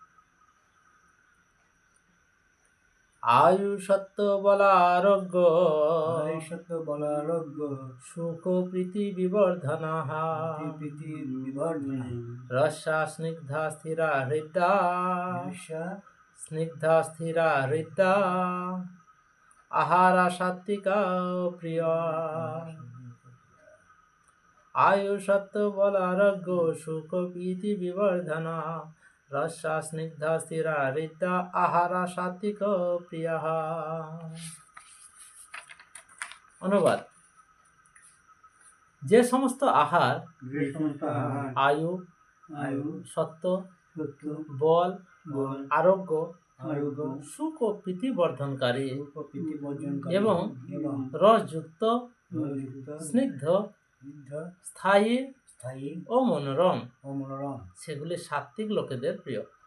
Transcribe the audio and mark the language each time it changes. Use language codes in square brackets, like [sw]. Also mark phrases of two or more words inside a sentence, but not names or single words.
[sa] आयुषत्व बलारोग्य सुख प्रीति विवर्धना रसा स्निग्धा स्थिरा हृदा आहारा सात्विका प्रिया। आयुषत्व बलारोग्य सुख प्रीति विवर्धना रसा स्निग्धा स्थिरा हृदा आहारा सात्विक प्रिया। [bn] অনুবাদ, যে সমস্ত আহার আয়ু সত্য বল আরোগ্য সুখ ও প্রীতি বর্ধনকারী এবং রসযুক্ত স্নিগ্ধ স্থায়ী ও মনোরম সেগুলি সাত্ত্বিক লোকেদের প্রিয়।